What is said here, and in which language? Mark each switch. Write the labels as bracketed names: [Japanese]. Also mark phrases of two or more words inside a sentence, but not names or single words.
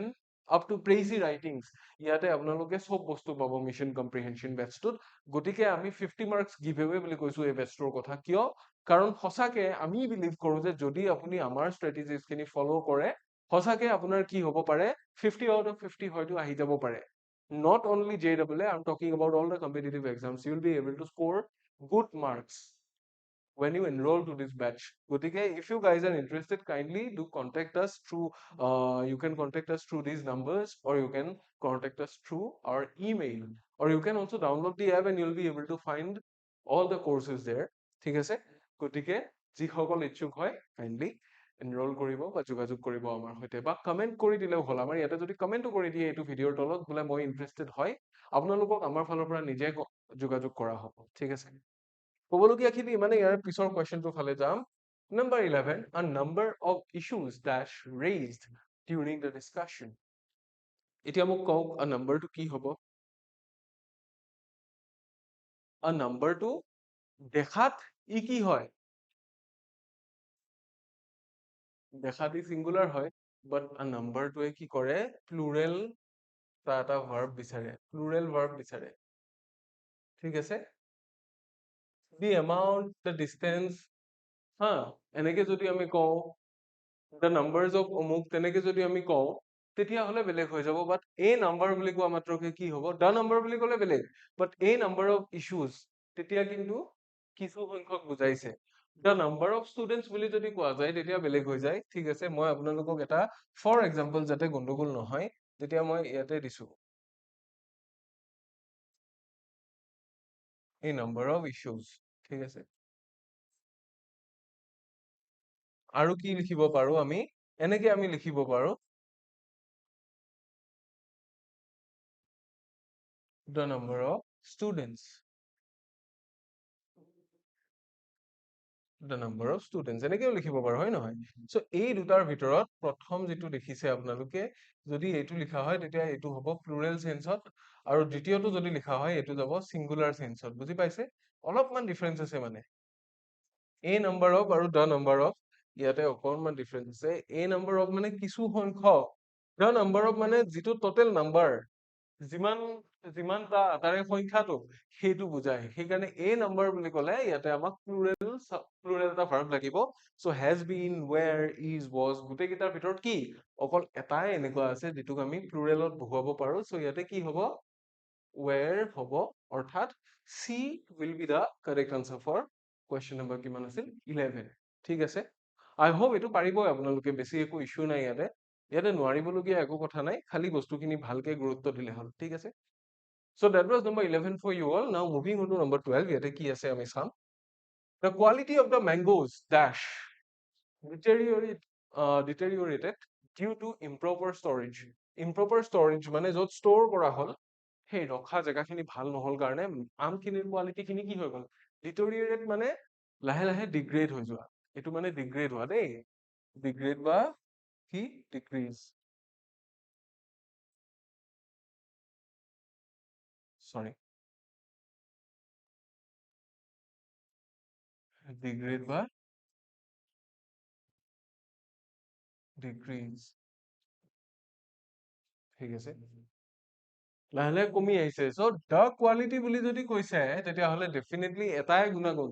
[English] up to precis writings [Assamese] ইয়াতে আপোনালোকে চব বস্তু পাব মিছন কম্প্ৰিহেনশ্যন বেটছটোত গতিকে আমি 50 [English] marks give away [Assamese] বুলি কৈছো এই বেটছটোৰ কথা কিয় কাৰণ সঁচাকে আমি বিলিভ কৰো যে যদি আপুনি আমাৰ ষ্ট্ৰেটেজিজ খিনি ফ'ল' কৰে সঁচাকে আপোনাৰ কি হ'ব পাৰে 50 [English] out of [Assamese] 50 হয়তো আহি যাব পাৰে [English] not only JEE, I'm talking about all the competitive exams. You will be able to score good marks when you enroll to this batch. Gotike, if you guys are interested, kindly do contact us through, you can contact us through these numbers or you can contact us through our email. Or you can also download the app and you'll be able to find all the courses there. [Assamese] ঠিক আছে গতিকে যিসকল ইচ্ছুক হয় [English] kindly enroll [Assamese] কৰিব বা যোগাযোগ কৰিব আমাৰ সৈতে বা কমেণ্ট কৰি দিলেও হ'ল আমাৰ ইয়াতে যদি কমেণ্টো কৰি দিয়ে এইটো ভিডিঅ'ৰ তলত বোলে মই ইণ্টাৰেষ্টেড হয় আপোনালোকক আমাৰ ফালৰ পৰা নিজে যোগাযোগ কৰা হ'ব ঠিক আছে ক'বলগীয়াখিনি মানে ইয়াৰ পিছৰ কুৱেশ্যনটোৰ ফালে যাম [English] Number 11, a number of issues dash raised during the discussion. [Assamese] এতিয়া মোক কওক [English] a numberটো [Assamese] কি হ'ব [English] a numberটো [Assamese] দেখাত ই কি হয় দেখাত ই singular হয় but [English] a numberটোৱে [Assamese] কি কৰে plural এটা verb বিচাৰে [English] plural verb [Assamese] বিচাৰে ঠিক আছে [English] the amount the distance [Assamese] হা এনেকে যদি আমি কওঁ [English] the numbers of [Assamese] অমুক তেনেকে যদি আমি কওঁ তেতিয়াহ'লে বেলেগ হৈ যাব বাট [English] a number [Assamese] বুলি কোৱা মাত্ৰকে কি হ'ব [English] the number [Assamese] বুলি ক'লে বেলেগ বাট [English] a number of issues [Assamese] তেতিয়া কিন্তু কিছু সংখ্যক বুজাইছে [English] the number of students [Assamese] বুলি যদি কোৱা যায় তেতিয়া বেলেগ হৈ যায় ঠিক আছে মই আপোনালোকক এটা [English] for example [Assamese] যাতে গণ্ডগোল নহয় তেতিয়া মই ইয়াতে দিছো [English] a number of issues [Assamese] ঠিক আছে আৰু কি লিখিব পাৰো আমি এনেকে আমি লিখিব পাৰো [English] the number of students the number of students [Assamese] এনেকেও লিখিব পাৰো হয় নহয় সো এই দুটাৰ ভিতৰত প্ৰথম যেটো দেখিছে আপোনালোকে যদি এইটো লিখা হয় তেতিয়া এইটো হ'ব [English] plural senseত [Assamese] আৰু দ্বিতীয়টো যদি লিখা হয় এইটো যাব [English] singular senseত [Assamese] বুজি পাইছে অলপমান ডিফাৰেন্স আছে মানে [English] a number of [Assamese] আৰু [English] the number of [Assamese] ইয়াতে অকনমান ডিফাৰেন্স আছে [English] a number of [Assamese] মানে কিছু সংখ্যক [English] the number of [Assamese] মানে যেটো [English] total number [Assamese] যিমান যিমানটা তাৰে সংখ্যাটো সেইটো বুজায় সেইকাৰণে [English] a number [Assamese] বুলি ক'লে ইয়াতে আমাক প্লুৰেল এটা ভাৰ্ব লাগিব সো [English] has been where is was [Assamese] গোটেই কেইটাৰ ভিতৰত কি অকল এটাই এনেকুৱা আছে যেটোক আমি প্লুৰেলত বহুৱাব পাৰো সো ইয়াতে কি হ'ব where হ'ব অৰ্থাৎ [English] C will be the correct answer for question number [Assamese] কিমান আছিল 11 ঠিক আছে [English] I hope [Assamese] এইটো পাৰিবই আপোনালোকে বেছি একো ইস্যু নাই ইয়াতে ইয়াতে নোৱাৰিবলগীয়া একো কথা নাই খালি বস্তুখিনি ভালকে গুৰুত্ব দিলে হ'ল ঠিক আছে [English] so that was number 11 for you all now moving on to number 12 [Assamese] ইয়াতে কি আছে আমি চাম [English] The quality of the mangoes dash deteriorate deteriorated due to improper storage. Improper storage [Assamese] মানে য'ত store কৰা হ'ল সেই ৰখা জেগাখিনি ভাল নহ'ল কাৰণে আমখিনিৰ কোৱালিটি খিনি কি হৈ গ'ল ডিটৰিয়েট মানে লাহে লাহে ডিগ্ৰেড হৈ যোৱা এইটো মানে ডিগ্ৰেড হোৱা দেই ডিগ্ৰেড বা কি ডিক্ৰিজ sorry ডিগ্ৰেড বা ডিক্ৰিজ ঠিক আছে লাহে লাহে কমি আহিছে [English] so the quality [Assamese] বুলি যদি কৈছে তেতিয়াহ'লে ডেফিনেটলি এটাই গুণাগুণ